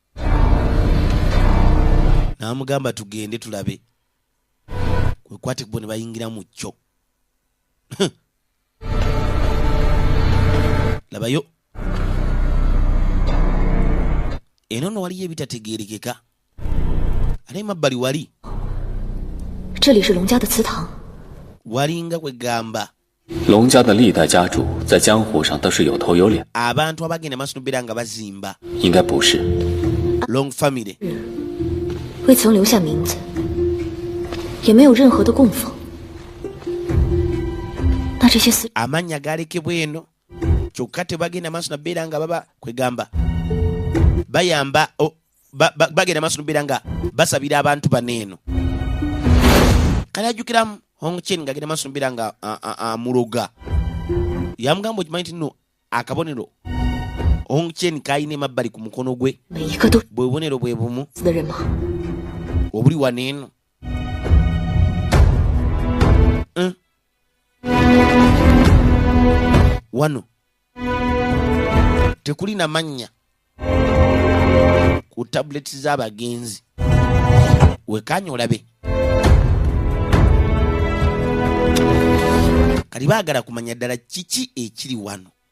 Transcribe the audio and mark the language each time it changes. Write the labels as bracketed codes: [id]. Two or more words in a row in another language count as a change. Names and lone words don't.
[lg] n'amugamba tugende tulabe. kwekwate bo ne bayingira mu kyo. labayo eno no waliyo ebitategeerekeka. ate emabbali wali [zh] 这里是龙家的祠堂， [lg] walinga kwegamba [zh] 龙家的历代家主在江湖上都是有头有脸， [lg] abantu abagenda maaso nobeera nga bazimba [zh] 应该不是。 [en] long family [zh] 未曾留下名字，也没有任何的供奉。那这些死 [lg] amannya galekebwa eno kyokka tebagenda maaso nabeera nga baba kwegamba bayamba bagenda maaso nobeera nga basabira abantu bano eno. kale ajjukiramu Hongchen ng'agenda maaso nobeera nga amuloga. yamugamba okimanyi nti nno akabonero Hongchen kayina emabbali ku mukono gwe [zh] 每一个都是 [lg] bwe bubonero bwe bumu [zh] 死的人吗？ [lg] obuli wano eno. wano tekulina mannya ku tabuleti z'abagenzi wekanya olabe kali baagala kumanya ddala kiki ekiri wano.